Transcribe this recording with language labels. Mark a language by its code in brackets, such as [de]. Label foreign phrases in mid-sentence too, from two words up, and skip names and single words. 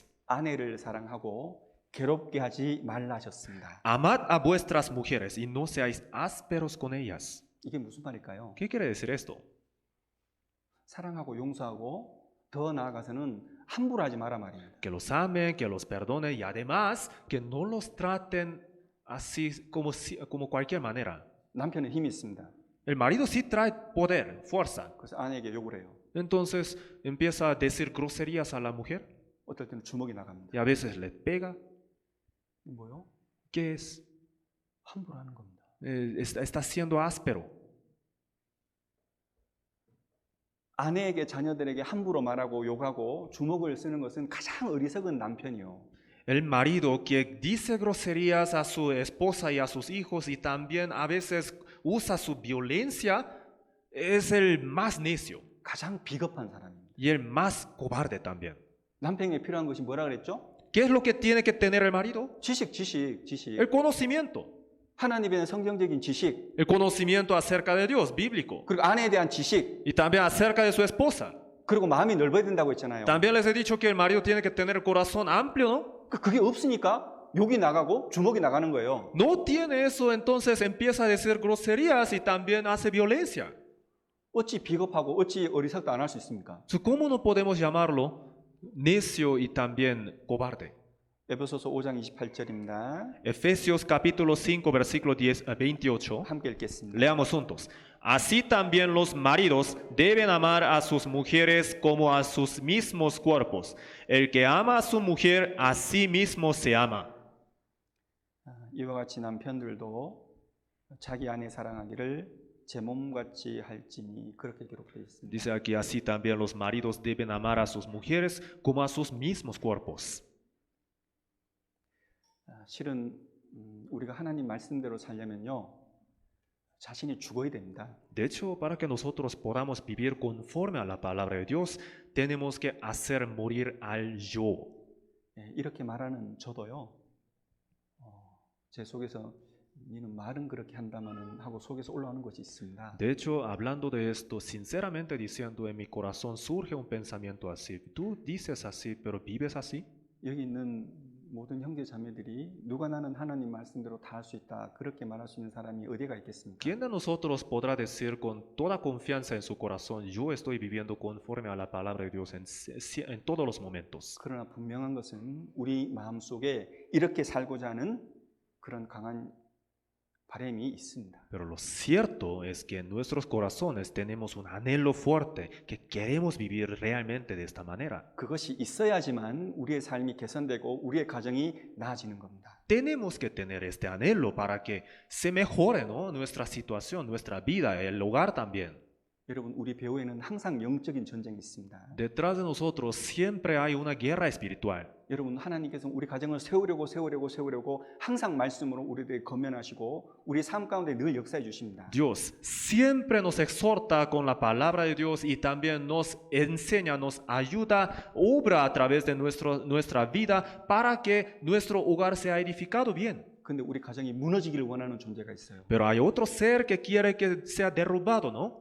[ko] 아내를 사랑하고 괴롭게 하지 말라 하셨습니다. [es] Amad a vuestras mujeres y no seáis ásperos con ellas. [ko] 이게 무슨 말일까요? [es] ¿Qué quiere decir esto? [ko] 사랑하고 용서하고 더 나아가서는 함부로 하지 마라 말입니다. [es] Que los amen, que los perdonen y además que no los traten así como cualquier manera. [ko] 남편은 힘이 있습니다. [es] El marido sí trae poder, fuerza. [ko] 그래서 아내에게 욕을 해요. [es] Entonces empieza a decir groserías a la mujer [ko] 어떨 때는 주먹이 나갑니다. [es] y a veces le pega. [ko] 뭐요? [es] ¿Qué es? [ko] 함부로 하는 겁니다. [es] Está siendo áspero. [ko] 아내에게 자녀들에게 함부로 말하고 욕하고 주먹을 쓰는 것은 가장 어리석은 남편이요. [es] El marido que dice groserías a su esposa y a sus hijos y también a veces usa su violencia es el más necio [ko] 가장 비겁한 사람입니다. [es] y el más cobarde también. [ko] 남편에게 필요한 것이 뭐라 그랬죠? [es] ¿Qué es lo que tiene que tener el marido? [ko] 지식. [es] El conocimiento. [ko] 하나님에 대한 성경적인 지식, [es] El conocimiento acerca de Dios, bíblico. [ko] 그리고 아내에 대한 지식, [es] Y también acerca de su esposa. [ko] 그리고 마음이 넓어야 된다고 했잖아요. [es] También les he dicho que el marido tiene que tener el corazón amplio, ¿no? [ko] 그게 없으니까 욕이 나가고 주먹이 나가는 거예요. [es] No tiene eso, entonces empieza a decir groserías y también hace violencia. [ko] 어찌 비겁하고 어찌 어리석도 안 할 수 있습니까? [es] ¿Cómo no podemos llamarlo necio y también cobarde? [ko] 에베소서 5장 28절입니다. [es] Efesios capítulo 5, versículo 28. [ko] 함께 읽겠습니다. [es] Leamos juntos. Así también los maridos deben amar a sus mujeres como a sus mismos cuerpos. El que ama a su mujer, a sí mismo se ama. [ko] 이와 같이 남편들도 자기 아내 사랑하기를 제 몸같이 할지니 그렇게 기록되어 있습니다. [es] Dice aquí, así también los maridos deben amar a sus mujeres como a sus mismos cuerpos. [ko] 실은 우리가 하나님 말씀대로 살려면요. 자신이 죽어야 됩니다. [es] De hecho, para que nosotros podamos vivir conforme a la palabra de Dios, tenemos que hacer morir al yo. [ko] 이렇게 말하는 저도요. 제 속에서 니는 말은 그렇게 한다마는 하고 속에서 올라오는 것이 있습니다. [es] De hecho, hablando de esto, sinceramente diciendo en mi corazón surge un pensamiento así. Tú dices así, pero vives así. [ko] 여기 있는 모든 형제 자매들이 누가 나는 하나님 말씀대로 다 할 수 있다 그렇게 말할 수 있는 사람이 어디가 있겠습니까? [es] ¿Quién de nosotros podrá decir con toda confianza en su corazón, yo estoy viviendo conforme a la palabra de Dios en todos los momentos? [ko] 그러나 분명한 것은 우리 마음속에 이렇게 살고자 하는 그런 강한 바람이 있습니다. [es] Pero lo cierto es que en nuestros corazones tenemos un anhelo fuerte que queremos vivir realmente de esta manera. [ko] 그것이 있어야지만 우리의 삶이 개선되고 우리의 가정이 나아지는 겁니다. [es] Tenemos que tener este anhelo para que se mejore, ¿no? Nuestra situación, nuestra vida, el hogar también. [ko] 여러분, 우리 배후에는 항상 영적인 전쟁이 있습니다. [es] Detrás de nosotros siempre hay una guerra espiritual. [ko] 여러분, 하나님께서 우리 가정을 세우려고 항상 말씀으로 우리에게 건면하시고 우리 삶 가운데 늘 역사해 주십니다. [es] Dios siempre nos exhorta con la palabra de Dios y también nos enseña, nos ayuda, obra a través de nuestra vida para que nuestro hogar sea edificado bien. [ko] 근데 우리 가정이 무너지기를 원하는 존재가 있어요. [es] Pero hay otro ser que quiere que sea derrubado, ¿no?